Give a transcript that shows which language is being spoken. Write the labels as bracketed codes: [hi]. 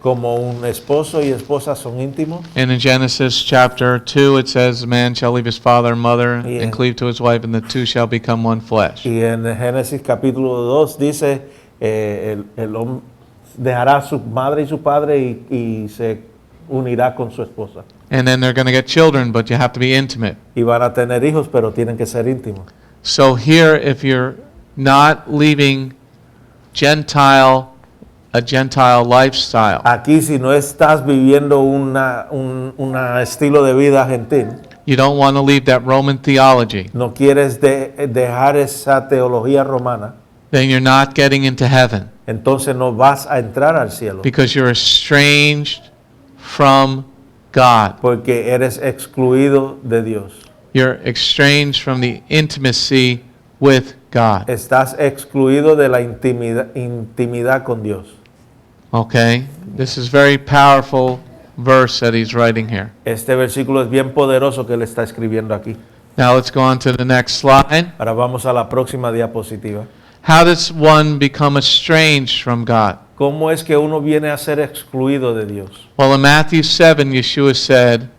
[es] Como un esposo y esposa son íntimos. [en] And in Genesis chapter 2 it says, man shall leave his father and mother and cleave to his wife, and the two shall become one flesh. [es] Y en Génesis capítulo 2 dice, el hombre dejará a su madre y su padre y se unirá con su esposa. [en] And then they're going to get children, but you have to be intimate. [es] Y van a tener hijos, pero tienen que ser íntimos. [en] So here, if you're not leaving a Gentile lifestyle, [es] aquí si no estás viviendo un estilo de vida gentil, [en] you don't want to leave that Roman theology, [es] no quieres dejar esa teología romana, [en] then you're not getting into heaven. [es] Entonces no vas a entrar al cielo. [en] Because you're estranged from God. [es] Porque eres excluido de Dios. [en] You're estranged from the intimacy with God. [es] Estás excluido de la intimidad con Dios. [en] Okay? This is very powerful verse that he's writing here. [es] Este versículo es bien poderoso que él está escribiendo aquí. [en] Now let's go on to the next slide. [es] Ahora vamos a la próxima diapositiva. [en] How does one become estranged from God? [es] ¿Cómo es que uno viene a ser excluido de Dios? [en] Well, in Matthew 7, Yeshua said,